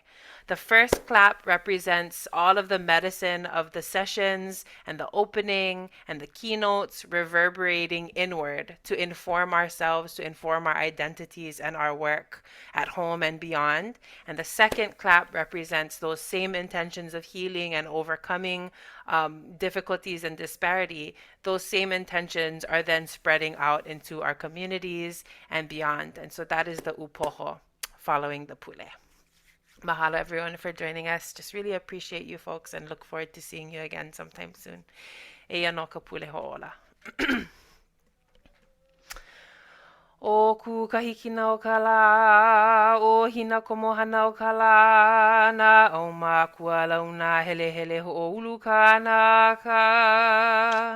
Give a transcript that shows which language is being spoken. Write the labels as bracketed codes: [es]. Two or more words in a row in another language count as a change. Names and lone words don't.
[en] The first clap represents all of the medicine of the sessions and the opening and the keynotes reverberating inward to inform ourselves, to inform our identities and our work at home and beyond. And the second clap represents those same intentions of healing and overcoming difficulties and disparity. Those same intentions are then spreading out into our communities and beyond. And so that is the upoho following the pule. Mahalo everyone for joining us. Just really appreciate you folks and look forward to seeing you again sometime soon. [haw] Eia no ka pule ho'ola. O ku kahikina o ka la, o hina komohana o ka la, na o makua launa hele hele ho'oulu kanaka.